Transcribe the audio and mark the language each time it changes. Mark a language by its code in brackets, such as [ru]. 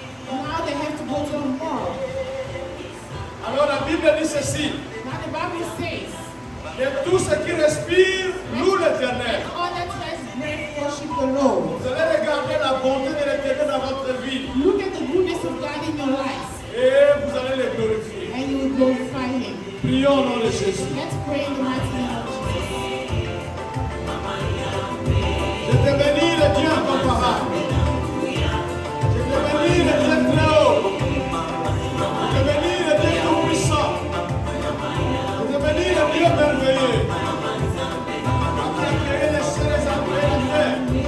[en] Now they have to go to the morgue. [fr] Alors la Bible dit ceci, [en] Now the Bible says, [fr] que tout ce qui respire loue l'Éternel. [en] all that has breath worship the Lord. [fr] Vous allez regarder la bonté de l'Éternel dans votre vie [en] Look at the goodness of God in your life, [fr] et vous allez le glorifier. [en] and you will glorify Him. [fr] Prions au nom de Jésus. [en] Let's pray in the mighty name of Jesus. [fr] Je te bénis, le Dieu incomparable. Je te bénis, le Dieu très haut. Je te bénis, le Dieu tout-puissant. Je te bénis, le Dieu merveilleux. Toi qui as créé les cieux, les arbres et la terre.